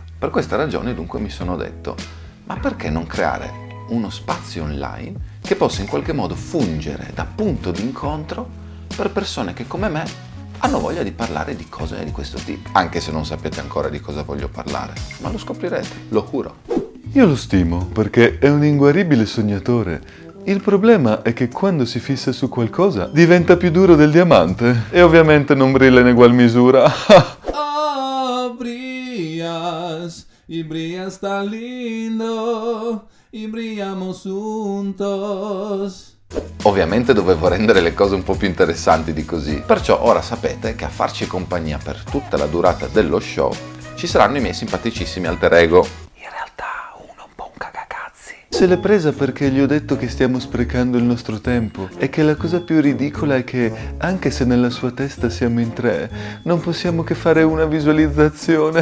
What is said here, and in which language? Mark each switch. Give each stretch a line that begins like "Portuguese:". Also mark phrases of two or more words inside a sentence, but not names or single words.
Italian: Per questa ragione dunque mi sono detto: ma perché non creare uno spazio online che possa in qualche modo fungere da punto di incontro per persone che come me hanno voglia di parlare di cose di questo tipo, anche se non sapete ancora di cosa voglio parlare, ma lo scoprirete, lo giuro. Io lo stimo perché è un inguaribile sognatore. Il problema è che quando si fissa su qualcosa diventa più duro del diamante e ovviamente non brilla in ugual misura.
Spanish: Oh, brillas y brillas tan lindo y brillamos juntos.
Italian: Ovviamente dovevo rendere le cose un po' più interessanti di così, perciò ora sapete che a farci compagnia per tutta la durata dello show ci saranno i miei simpaticissimi alter ego. In realtà uno è un po' un cagacazzi. Se l'è presa perché gli ho detto che stiamo sprecando il nostro tempo e che la cosa più ridicola è che, anche se nella sua testa siamo in 3, non possiamo che fare una visualizzazione.